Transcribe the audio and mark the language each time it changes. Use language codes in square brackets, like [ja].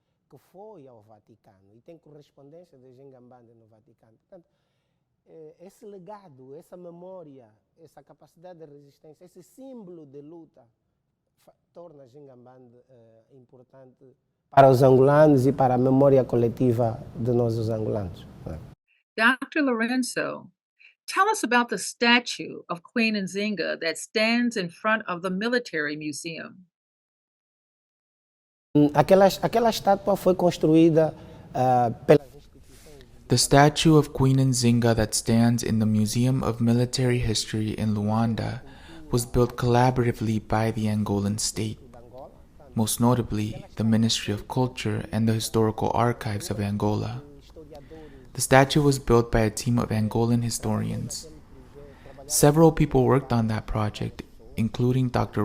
[pt] Que foi ao Vaticano e tem correspondência de Nzinga Mbande no Vaticano. Portanto, esse legado, essa memória, essa capacidade de resistência, esse símbolo de luta torna Nzinga Mbande importante para os angolanos e para a memória coletiva de nós os angolanos. [en] Dr. Lorenzo, tell us about the statue of Queen Nzinga that stands in front of the military museum. [pt] Aquela estátua foi construída pelas instituições. [en] The statue of Queen Nzinga that stands in the Museum of Military History in Luanda was built collaboratively by the Angolan state, most notably the Ministry of Culture and the Historical Archives of Angola. The statue was built by a team of Angolan historians. Several people worked on that project, including Dr.